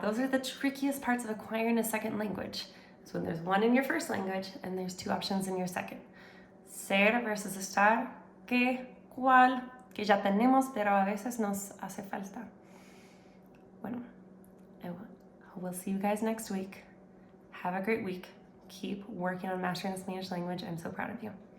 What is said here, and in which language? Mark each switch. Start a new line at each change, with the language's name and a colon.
English: Those are the trickiest parts of acquiring a second language. It's when there's one in your first language and there's two options in your second.
Spanish: Ser versus estar, qué, cuál, que ya tenemos, pero a veces nos hace falta.
English: Bueno, we'll see you guys next week. Have a great week. Keep working on mastering the Spanish language. I'm so proud of you.